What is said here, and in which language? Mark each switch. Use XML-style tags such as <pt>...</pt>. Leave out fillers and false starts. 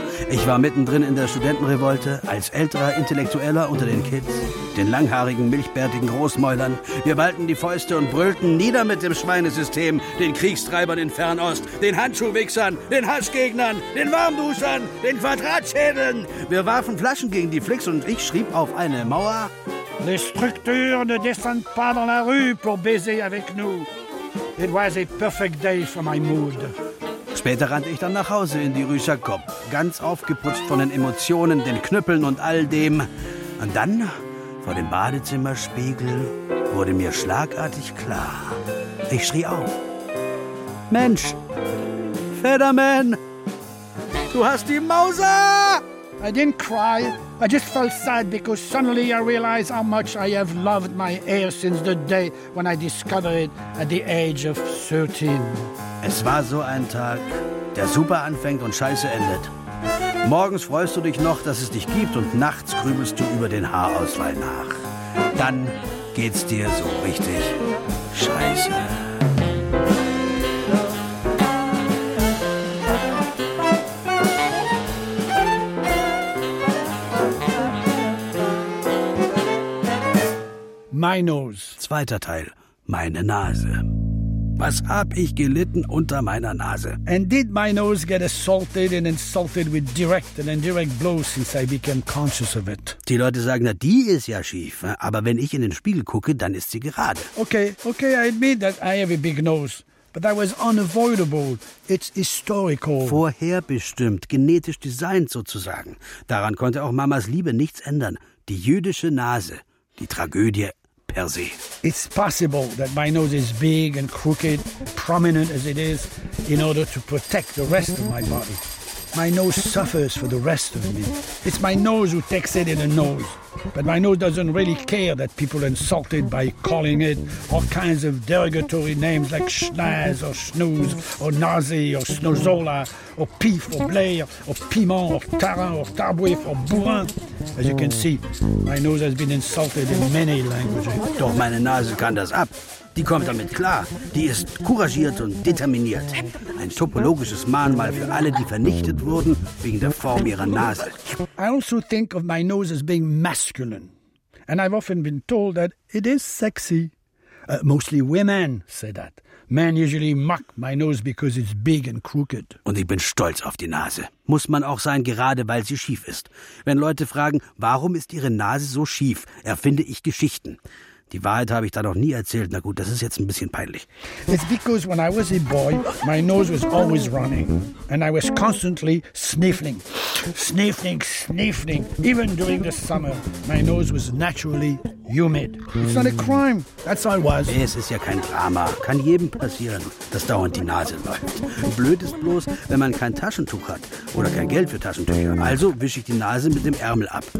<de>Ich war mittendrin in der Studentenrevolte, als älterer Intellektueller unter den Kids, den langhaarigen, milchbärtigen Großmäulern. Wir ballten die Fäuste und brüllten nieder mit dem Schweinesystem, den Kriegstreibern in Fernost, den Handschuhwichsern, den Haschgegnern, den Warmduschern, den Quadratschädeln. Wir warfen Flaschen gegen die Flicks und ich schrieb auf eine Mauer:</de> <fr>Les structures ne descendent pas dans la rue pour baiser avec nous.</fr> <en>It was a perfect day for my mood.</en> <de>Später rannte ich dann nach Hause in die Rue Jacob, ganz aufgeputzt von den Emotionen, den Knüppeln und all dem. Und dann, vor dem Badezimmerspiegel, wurde mir schlagartig klar. Ich schrie auf. Mensch, Federman, du hast die Mauser!</de> <en>I didn't cry. I just felt sad because suddenly I realized how much I have loved my hair since the day when I discovered it at the age of 13.</en> <de>Es war so ein Tag, der super anfängt und scheiße endet. Morgens freust du dich noch, dass es dich gibt und nachts grübelst du über den Haarausfall nach. Dann geht's dir so richtig scheiße.</de> <en>My Nose.</en> <de>Zweiter Teil. Meine Nase. Was hab ich gelitten unter meiner Nase?</de> <en>And did my nose get assaulted and insulted with direct and indirect blows since I became conscious of it?</en> <de>Die Leute sagen, na, die ist ja schief. Aber wenn ich in den Spiegel gucke, dann ist sie gerade.</de> <en>Okay, I admit that I have a big nose. But that was unavoidable. It's historical.</en> <de>Vorherbestimmt, genetisch designed sozusagen. Daran konnte auch Mamas Liebe nichts ändern. Die jüdische Nase, die Tragödie.</de> <en>It's possible that my nose is big and crooked, prominent as it is, in order to protect the rest of my body. My nose suffers for the rest of me. It's my nose who takes it in the nose. But my nose doesn't really care that people insult it by calling it all kinds of derogatory names like schnaz or schnooze or nazi or snozola or pif or blair or piment or tarin or tabouif or bourrin. As you can see, my nose has been insulted in many languages.</en> <de>Doch meine Nase kann das ab. Die kommt damit klar. Die ist couragiert und determiniert. Ein topologisches Mahnmal für alle, die vernichtet wurden wegen der Form ihrer Nase.</de> <en>I also think of my nose as being masculine. And I've often been told that it is sexy. Mostly women say that. Men usually mock my nose because it's big and crooked.</en> <de>Und ich bin stolz auf die Nase. Muss man auch sein, gerade weil sie schief ist. Wenn Leute fragen, warum ist ihre Nase so schief, erfinde ich Geschichten. Die Wahrheit habe ich da noch nie erzählt. Na gut, das ist jetzt ein bisschen peinlich.</de> <en>It's because when I was a boy, my nose was always running. And I was constantly sniffling. Sniffling. Even during the summer, my nose was naturally humid. It's not a crime. That's how I was.</en> <de>Es ist ja kein Drama. Kann jedem passieren, dass dauernd die Nase läuft. Blöd ist bloß, wenn man kein Taschentuch hat oder kein Geld für Taschentücher. Also wische ich die Nase mit dem Ärmel ab.</de>